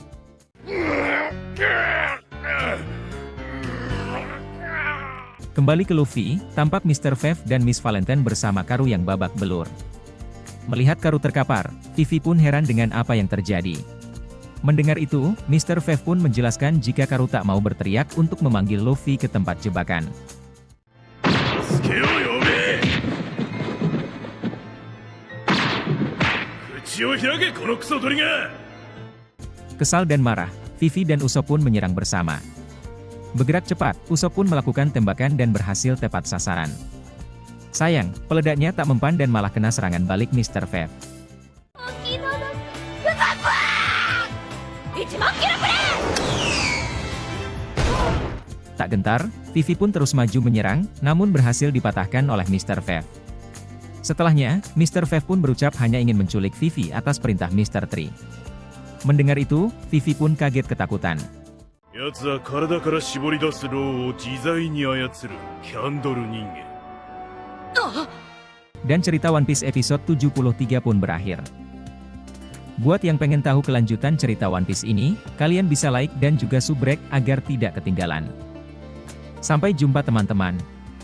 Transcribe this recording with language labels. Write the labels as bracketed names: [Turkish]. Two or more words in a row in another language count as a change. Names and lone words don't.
[Indonesian] Kembali ke Luffy, tampak Mr. Vev dan Miss Valentine bersama Karu yang babak belur. Melihat Karu terkapar, Vivi pun heran dengan apa yang terjadi. Mendengar itu, Mr. Vev pun menjelaskan jika Karu tak mau berteriak untuk memanggil Luffy ke tempat jebakan. [Japanese] 助けを呼べ。口を開けこのクソ鳥が。 [Indonesian] Kesal dan marah, Vivi dan Usopp pun menyerang bersama. Bergerak cepat, Usopp pun melakukan tembakan dan berhasil tepat sasaran. Sayang, peledaknya tak mempan dan malah kena serangan balik Mr. Vev. Tak gentar, Vivi pun terus maju menyerang, namun berhasil dipatahkan oleh Mr. Vev. Setelahnya, Mr. Vev pun berucap hanya ingin menculik Vivi atas perintah Mr. Tree. Mendengar itu, Vivi pun kaget ketakutan. [Japanese] 奴は体から絞り出すローを自在に操るキャンドル人間。 [Indonesian] Dan cerita One Piece episode 73 pun berakhir. Buat yang pengen tahu kelanjutan cerita One Piece ini, kalian bisa like dan juga subrek agar tidak ketinggalan. Sampai jumpa teman-teman.